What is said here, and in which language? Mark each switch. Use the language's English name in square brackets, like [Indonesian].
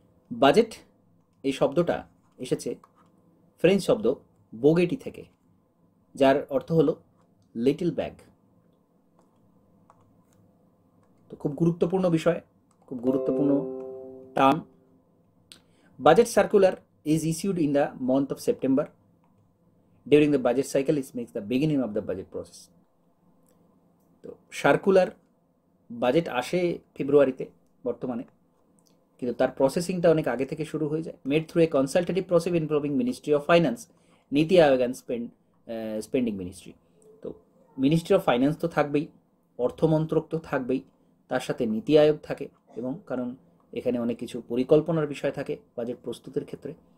[Bangla] Budget এই শব্দটা এসেছে ফ্রেঞ্চ শব্দ বোগেটি থেকে। যার অর্থ হলো লিটল ব্যাগ। তো খুব গুরুত্বপূর্ণ বিষয়, খুব গুরুত্বপূর্ণ term. [English] Budget circular is issued in the month of September. During the budget cycle, it makes the beginning of the budget process. [Bangla] তো সার্কুলার বাজেট আসে ফেব্রুয়ারিতে বর্তমানে, কিন্তু তার প্রসেসিংটা অনেক আগে থেকে শুরু হয়ে যায়। [English] Made through a consultative process involving ministry of finance, NITI Aayog and spending ministry. [Bangla] তো মিনিস্ট্রি অফ ফাইন্যান্স তো থাকবেই, অর্থমন্ত্রক তো থাকবেই, তার সাথে নীতি আয়োগ থাকে, এবং কারণ এখানে অনেক কিছু পরিকল্পনার বিষয় থাকে বাজেট প্রস্তুতের ক্ষেত্রে।